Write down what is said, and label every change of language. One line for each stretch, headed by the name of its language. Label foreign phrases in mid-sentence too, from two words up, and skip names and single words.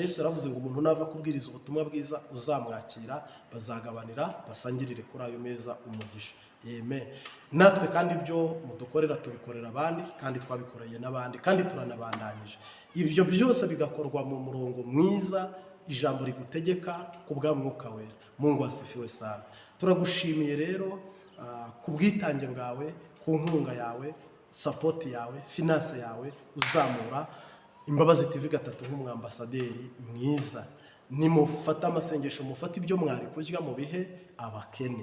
Kinyarwanda: Yesu yaravuze ngo umuntu nava kubwiriza ubutumwa bwiza uzamwakira, bazagabanira, basangirire kuri ayo meza umugisha. Amen. Natwe kandi ibyo mudukorera tubikorera abandi, kandi twabikoreye n'abandi, kandi turanabandanyije. Ibyo byose bigakorwa mu murongo mwiza, ijambo rigutegeka ku bwa Mwuka Wera.
Swahili: Mungu asifiwe sana.
Kinyarwanda: Turagushimiye rero ku bwitange bwawe, ku nkunga yawe, support yawe, finance yawe uzamura Imbabazi TV gatatu nk'umwambasaderi mwiza, nimufate amasengesho, mufate ibyo mwari kurya mu bihe abakene.